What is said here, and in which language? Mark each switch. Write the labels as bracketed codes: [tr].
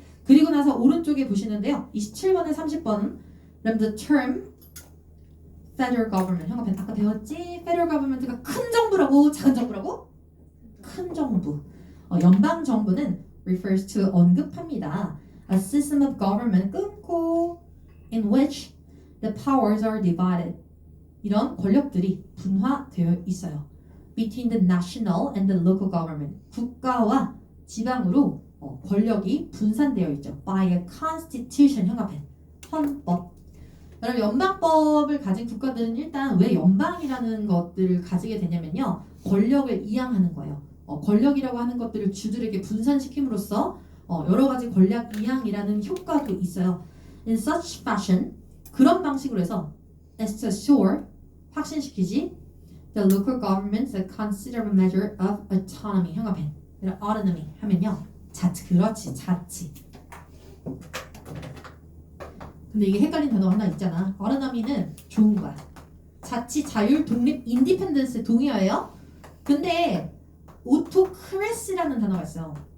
[ko] 그리고 나서 오른쪽에 보시는데요. 27번에 30번 [en] the term federal government [ko] 형아편 아까 배웠지? federal government가 큰 정부라고 작은 정부라고? 큰 정부. 연방 정부는 [en] refers to [ko] 언급합니다. [en] A system of government [ko] 끊고 [en] in which the powers are divided. [ko] 이런 권력들이 분화되어 있어요. [en] Between the national and the local government. [ko] 국가와 지방으로 권력이 분산되어 있죠. [en] By a constitution [ko] 형합해. 헌법. 여러분 연방법을 가진 국가들은 일단 왜 연방이라는 것들을 가지게 되냐면요. 권력을 이양하는 거예요. 권력이라고 하는 것들을 주들에게 분산시킴으로써 여러 가지 권력 이양이라는 효과도 있어요. [en] In such fashion [ko] 그런 방식으로 해서 [en] as to assure [ko] 확신시키지 [en] the local governments a considerable measure of autonomy [ko] 형합해. autonomy 하면요. 자치 그렇지 자치. 근데 이게 헷갈린 단어가 하나 있잖아. autonomy는 좋은 거야. 자치, 자율, 독립, 인디펜던스 동의어예요. 근데 오토크래시라는 단어가 있어요.